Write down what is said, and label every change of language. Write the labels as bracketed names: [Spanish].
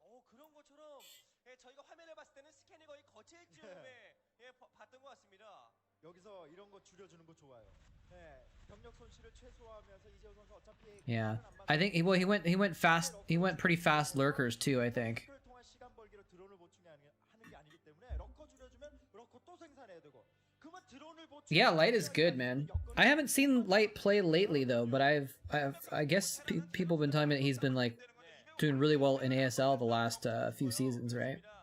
[Korean] 그런 것처럼 저희가 화면에 봤을 때는 스캔이 거의 거칠 즈음에 봤던 것 같습니다. 여기서 이런 거 줄여주는 거 좋아요. 네, 병력 손실을 최소화하면서 이재호 선수 어차피 [English] Yeah, I think he went fast. He went pretty fast lurkers too, I think. [Korean] 를 통한 시간 벌기로 드론을 보충하는 게 아니기 때문에 러커 줄여주면 러커 또 생산해야 되고. 그러면 드론을 보충. [English] Yeah, Light is good, man. I haven't seen Light play lately though, but I guess people have been telling me that he's been like doing really well in ASL the last few seasons, right?